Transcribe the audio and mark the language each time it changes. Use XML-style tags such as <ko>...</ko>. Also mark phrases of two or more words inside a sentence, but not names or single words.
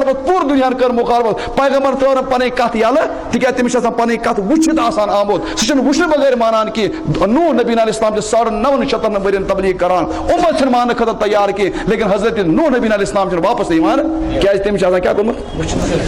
<ks>مُخالفت پیغمبر ترٲو نہٕ پنٕنۍ کتھ یلہٕ تِکیٛازِ تٔمِس چھِ آسان پنٕنۍ کتھ وٕچھِتھ آسان آمُت سُہ چھُنہٕ وٕچھنہٕ بغٲر مانان کینٛہہ نوح نبی</ks> <ar>علیہ السلام</ar> <ks>چھِ 950 ؤرین تبلیغ کران اُمت چھِنہٕ ماننہٕ خٲطرٕ تیار کینٛہہ لیکن حضرت نوح نبی</ks> <ar>علیہ السلام</ar> <ks>چھِنہٕ واپس یِوان کیٛازِ تٔمِس چھِ آسان کیٛاہ گوٚمُت</ks>